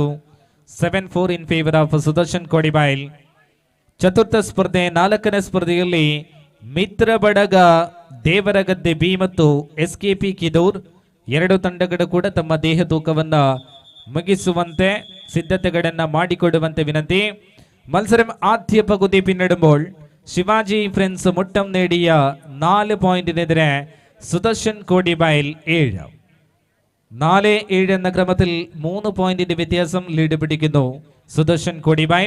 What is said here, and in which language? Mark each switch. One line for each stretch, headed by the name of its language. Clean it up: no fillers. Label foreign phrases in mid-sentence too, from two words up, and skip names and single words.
English: 7-4 in favour of ಸುದರ್ಶನ್ ಕೋಡಿಬೈಲ್.
Kannada: ಚತುರ್ಥ ಸ್ಪರ್ಧೆ 4ನೇ ಸ್ಪರ್ಧೆಯಲ್ಲಿ ಮಿತ್ರ ಬಡಗ ದೇವರಗದ್ದೆ ಬಿ ಮತ್ತು SKP ಕಿದೂರ್ 2 ತಂಡಗಳು ಕೂಡ ತಮ್ಮ ದೇಹ ತೂಕವನ್ನ ಮುಗಿಸುವಂತೆ ಸಿದ್ಧತೆಗಳನ್ನ ಮಾಡಿಕೊಡುವಂತೆ ವಿನಂತಿ.
Malayalam: മത്സരം ആദ്യ പകുതി പിന്നിടുമ്പോൾ ശിവാജി ഫ്രണ്ട്സ് മുട്ടം നേടിയ 4 പോയിന്റിനെതിരെ സുദർശൻ കോടിബൈൽ 7. 4-7 എന്ന ക്രമത്തിൽ 3 പോയിന്റിന്റെ വ്യത്യാസം ലീഡ് പിടിക്കുന്നു സുദർശൻ കോടിബൈൽ.